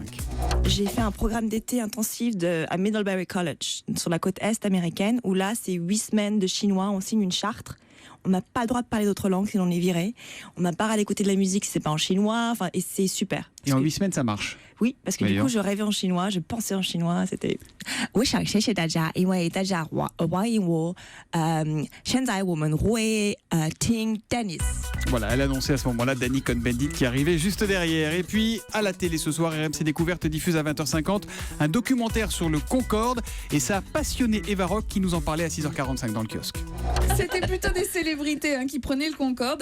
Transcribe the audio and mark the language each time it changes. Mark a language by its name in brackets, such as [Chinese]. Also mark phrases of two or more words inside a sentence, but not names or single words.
[French] J'ai fait un programme d'été intensif à Middlebury College, sur la côte est américaine, où là, c'est 8 semaines de chinois, on signe une charte. On n'a pas le droit de parler d'autres langues sinon on est viré. On n'a pas le droit d'écouter de la musique si c'est pas en chinois. Et c'est super. Et en 8 semaines, ça marche. Oui, parce que du coup, je rêvais en chinois, je pensais en chinois. C'était. [Chinese] 我想谢谢大家，因为大家欢迎我。现在我们会听 Dennis. [French] Voilà, elle annonçait à ce moment-là Dany Cohn-Bendit qui arrivait juste derrière. Et puis, à la télé ce soir, RMC Découverte diffuse à 20h50 un documentaire sur le Concorde. Et ça a passionné Eva Rock qui nous en parlait à 6h45 dans le kiosque. C'était plutôt des célébrités qui prenaient le Concorde.